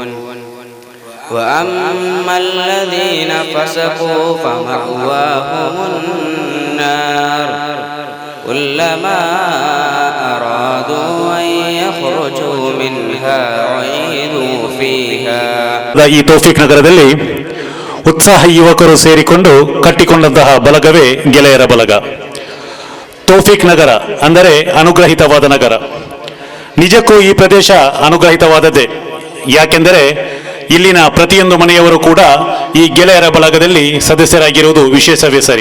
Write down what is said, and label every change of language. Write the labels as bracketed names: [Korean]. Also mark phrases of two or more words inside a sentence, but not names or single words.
[Arabic] وأما الذين فسقوا فمأواهم النار كلما أرادوا أن يخرجوا منها أعيدوا فيها. [Kannada] ಈ ತೌಫೀಕ್ ನಗರದಲ್ಲಿ ಉತ್ಸಾಹಿ ಯುವಕರು ಸೇರಿಕೊಂಡು ಕಟ್ಟಿಕೊಂಡಂತಹ ಬಲಗವೇ ಗೆಳೆಯರ ಬಲಗ. ತೌಫೀಕ್ ನಗರ ಅಂದರೆ ಅನುಗ್ರಹಿತವಾದ ನಗರ. ನಿಜಕ್ಕೂ ಈ ಪ್ರದೇಶ ಅನುಗ್ರಹಿತವಾದದ್ದೇ. ಯಾಕೆಂದರೆ ಇಲ್ಲಿನ ಪ್ರತಿಯೊಂದು ಮನೆಯವರು ಕೂಡ ಈ ಗೆಳೆಯರ ಬಲಗದಲ್ಲಿ ಸದಸ್ಯರಾಗಿರುವುದು ವಿಶೇಷವೇ ಸರಿ.